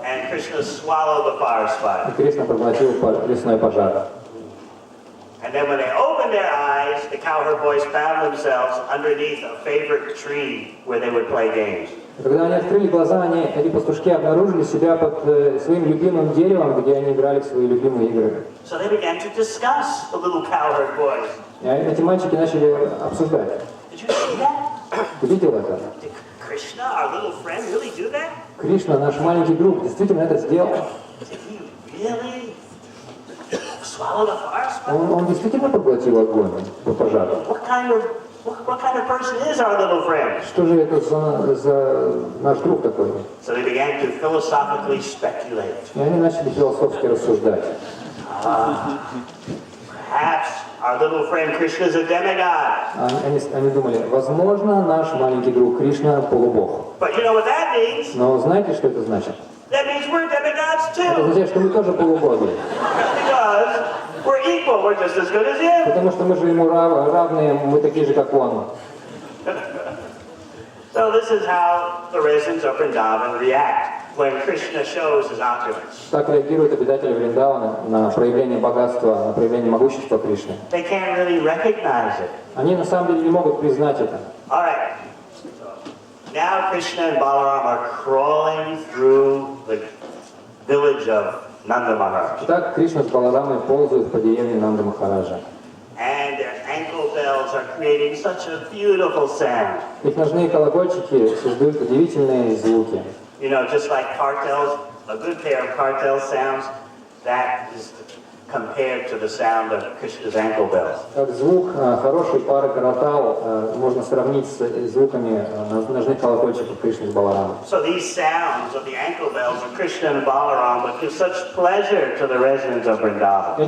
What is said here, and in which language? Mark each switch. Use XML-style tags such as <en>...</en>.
<en>and Krishna swallowed the fire</en> <ru>и</ru> <en>spider.</en> <ru>Кришна проглотил лесной пожар.</ru> <en>And then when they opened their eyes, the cowherd boys found themselves underneath a favorite tree where they would play games.</en> <ru>Когда они открыли глаза, эти пастушки обнаружили себя под своим любимым деревом, где они играли в свои любимые игры.</ru> <en>So they began to discuss the little cowherd boys.</en> <ru>И эти мальчики начали обсуждать.</ru> <en>Did you see that?</en> <ru>Ты видел это?</ru> <en>Did Krishna, our little friend, really do that?</en> <ru>Кришна, наш маленький друг, действительно это сделал.</ru> <en>Did he really swallow the fire spider?</en> <ru>Он действительно поглотил огонь по пожару.</ru> <en>What kind of person is our little friend?</en> <ru>Что же это за наш друг такой?</ru> <en>So they began to philosophically speculate.</en> <ru>И они начали философски рассуждать.</ru> <en>Perhaps our little friend Krishna is a demigod.</en> <ru>Они думали: возможно, наш маленький друг Кришна полубог.</ru> <en>But you know what that means?</en> <ru>Но знаете, что это значит?</ru> <en>That means we're demigods</en> <ru>Это</ru> <en>too.</en> <ru>означает, что мы тоже полубоги.</ru> <en>Because we're equal. We're just as good as him.</en> <ru>Потому что мы же ему равные, мы такие же, как он.</ru> <en>So this is how the residents of Vrindavan react when Krishna shows his opulence.</en> <ru>Так реагируют обитатели Вриндавана на проявление богатства, на проявление могущества Кришны.</ru> <en>They can't really recognize it.</en> <ru>Они на самом деле не могут признать это.</ru> <en>All right. Now Krishna and Balaram are crawling through the village of Nanda Maharaj.</en> <ru>Итак, Кришна с Баларамой ползают по деревне Нанда Махараджа.</ru> <en>And their ankle bells are creating such a beautiful sound.</en> <ru>Их ножные колокольчики создают удивительные звуки.</ru> <en>You know, just like cartels, a good pair of cartel sounds, that is compared to the sound of Krishna's ankle bells.</en> <ru>Как звук хорошей пары каратал можно сравнить с звуками ножных колокольчиков Кришны с Баларамой.</ru> <en>So these sounds of the ankle bells of Krishna and Balaram would give such pleasure to the residents of Vrindavan.</en>